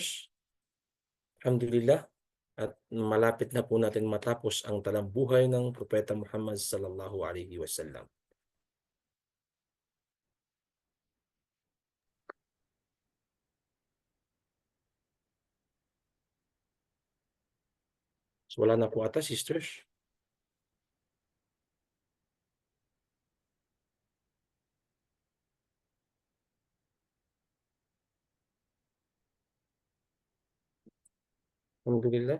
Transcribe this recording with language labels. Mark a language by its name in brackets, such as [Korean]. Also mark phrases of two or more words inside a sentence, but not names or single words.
[Filipino] Alhamdulillah. At malapit na po natin matapos ang talambuhay ng Propeta Muhammad [Arabic] صلى الله عليه وسلم. [Filipino] So wala na po ata, sisters. Alhamdulillah.